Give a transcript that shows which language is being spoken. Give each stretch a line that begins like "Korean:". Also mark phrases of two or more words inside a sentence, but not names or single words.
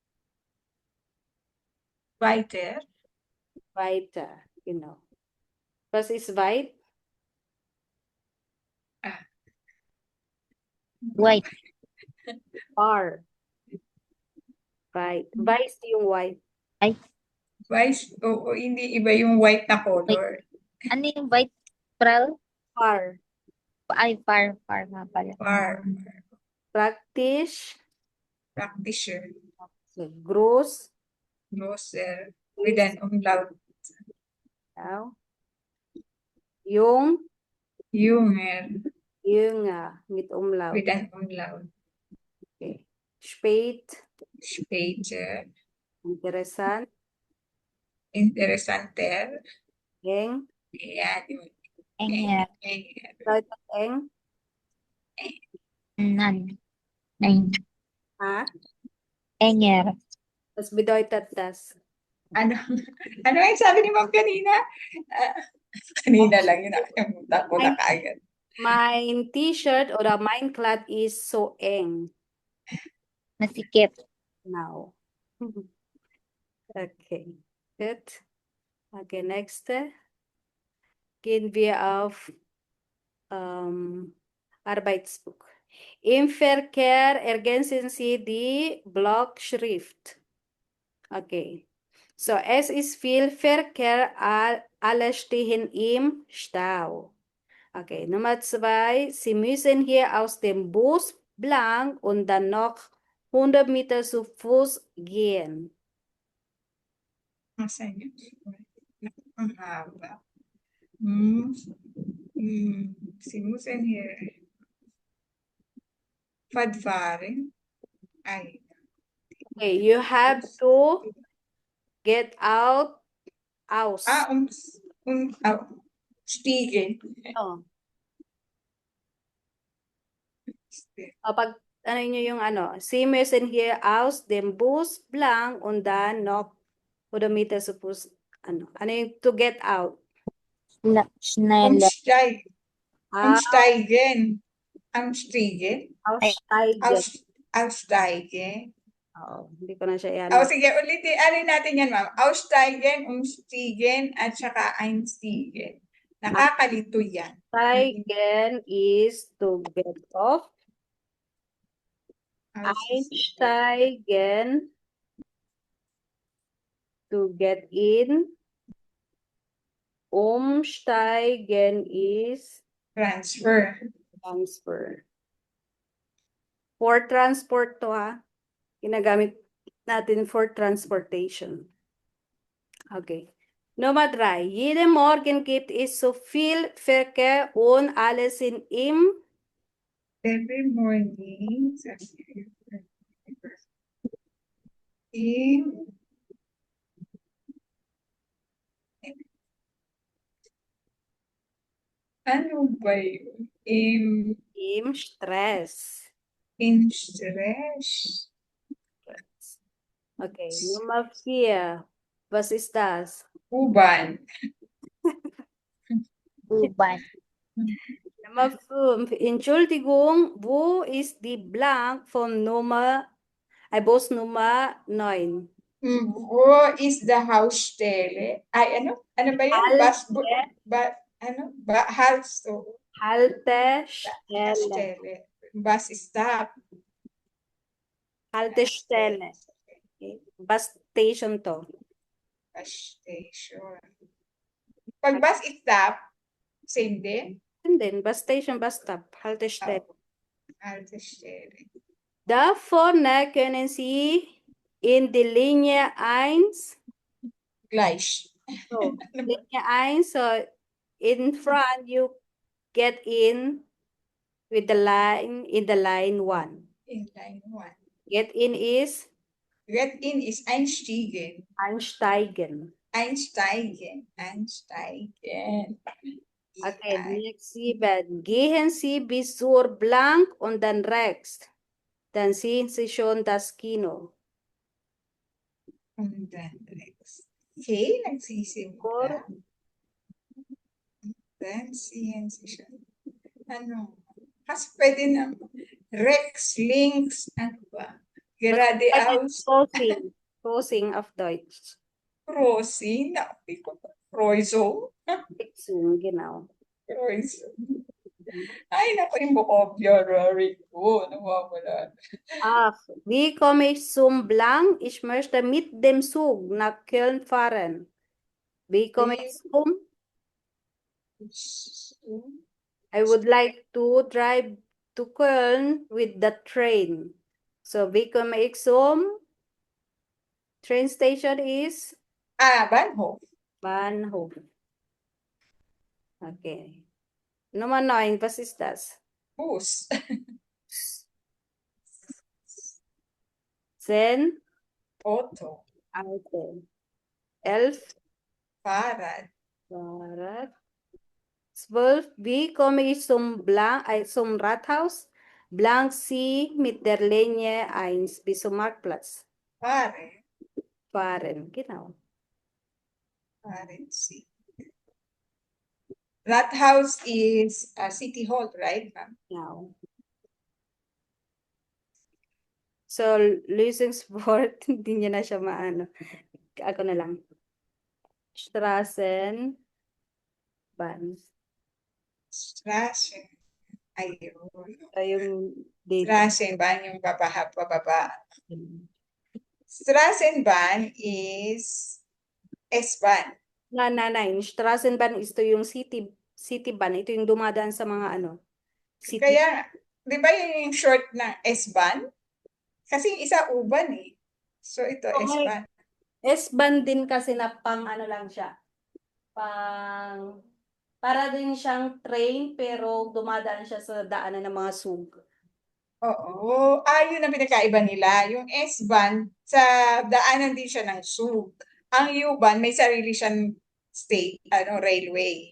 German: Weiter. Weiter. Genau. Was ist weit?
English: White. Far. Weit.
Filipino: Weiß yung white. Weiß, o hindi iba yung white na color. Ano yung white pro?
English: Far.
Filipino: Ay, far nga pala.
English: Far.
German: Praktisch. Praktischer. So, groß.
English: Grosser. With an umlaut.
German: Ja. Jung. Junger. Jünger. Mit Umlaut.
English: With an umlaut. Okay.
German: später, interessant, interessanter. eng,
Filipino: Ayan, yung
German: Enger. enger. bedeutet eng, Nan. Nein. ha? Enger. Was bedeutet das?
Filipino: Ano, ano yung sabi ni Ma'am kanina? Ah, kanina lang yun, nakalimutan ko na kaagad.
German: Mein T-shirt oder mein Kleid ist so eng.
Filipino: Masikip.
German: Genau. Okay, gut. Okay, nächste. Gehen wir auf Arbeitsbuch. Im Verkehr ergänzen Sie die Blockschrift.
English: Okay.
German: So, es ist viel Verkehr, alle stehen im Stau. Okay, Nummer 2. Sie müssen hier aus dem Bus blank und dann noch 100 Meter zu Fuß gehen.
Filipino: Nasaan yun? Ang haba.
German: Sie müssen hier fortfahren.
Filipino: Ay,
English: Okay, you have to get out,
German: aus. stiegen.
Filipino: Oh. Pag ano nyo yung ano,
German: Sie müssen hier aus dem Bus blank und dann noch 100 Meter zu Fuß,
Filipino: ano yung
English: to get out?
German: Schneller. Umsteigen. Umsteigen. Aussteigen. Aussteigen.
Filipino: Oo, hindi ko na siya yan. Sige, ulitin. Alin natin yan, ma'am.
German: Aussteigen, umstiegen,
Filipino: at saka
German: einstiegen.
Filipino: Nakakalito yan.
English: Steigen is to get off. Einsteigen to get in. Umsteigen is Transfer. transfer. For transport to ha.
Filipino: Ginagamit natin
English: for transportation.
German: Okay. Nummer 3. Jeden Morgen gibt es so viel Verkehr und alle sind im
English: Every morning.
Filipino: In ano ba yun?
German: im Stress.
English: In stress.
German: Okay. Nummer 4. Was ist das? U-Bahn. U-Bahn. Nummer 5. Entschuldigung, wo ist die Blank von Bus Nummer 9?
English: Wo is the Hausstelle?
Filipino: Ay, ano? Ano ba yun?
German: Haltestelle.
English: Bus stop.
German: Haltestelle.
English: Okay. Bus station to. Bus station. Pag bus stop, same din? And then, bus station, bus stop.
German: Haltestelle. Haltestelle. Da vorne können Sie in die Linie 1, Gleich. so, Linie 1,
English: so in front you get in with the line, in the line 1. In line 1. Get in is Get in is einsteigen.
German: einsteigen. Einsteigen. Einsteigen.
English: Okay, next 7.
German: Gehen Sie bis zur Blank und dann rechts. Dann sehen Sie schon das Kino. Und dann rechts.
Filipino: Okay, nagsisimula.
German: Then sehen Sie schon.
Filipino: Ano? Kasi pwede na rechts, links, ano ba?
German: Geradeaus,
English: Crossing of Deutsch.
German: crossing, Kreuzung, Fixung, genau. Kreuzung.
Filipino: Ay, naku, yung vocabulary ko, nawawala.
German: Ach, wie komme ich zum Blank? Ich möchte mit dem Zug nach Köln fahren. Wie komme ich zum?
English: I would like to drive to Köln with the train. So,
German: wie komme ich zum?
English: Train station is
German: Bahnhof. Bahnhof. Okay. Nummer 9, was ist das? Bus. 10, Auto. Auto. 11, Fahrrad. Fahrrad. 12, wie komme ich zum Rathaus? Blank Sie mit der Linie 1 bis zum Marktplatz. Fahren. Fahren, genau. Fahren Sie.
English: Rathaus is City Hall, right, ma'am?
German: Genau. So, Lösungswort,
Filipino: hindi niya na siya maano. Ako na lang.
German: Straßenbahn. Straßen.
Filipino: Ayun. Ito yung dito. Straßenbahn yung pababa.
English: Straßenbahn is S-Bahn.
Filipino: Yung Straßenbahn is ito yung city ban. Ito yung dumadaan sa mga ano.
English: City.
Filipino: Kaya, di ba yun yung short ng S-Bahn? Kasi yung isa U-Bahn eh. So ito
English: Okay.
German: S-Bahn.
Filipino: S-Bahn din kasi na pang ano lang siya. Para din siyang train pero dumadaan siya sa daanan ng mga sug. Oo. Yun ang pinakaiba nila. Yung S-Bahn, sa daanan din siya ng sug. Ang U-Bahn, may sarili siyang railway.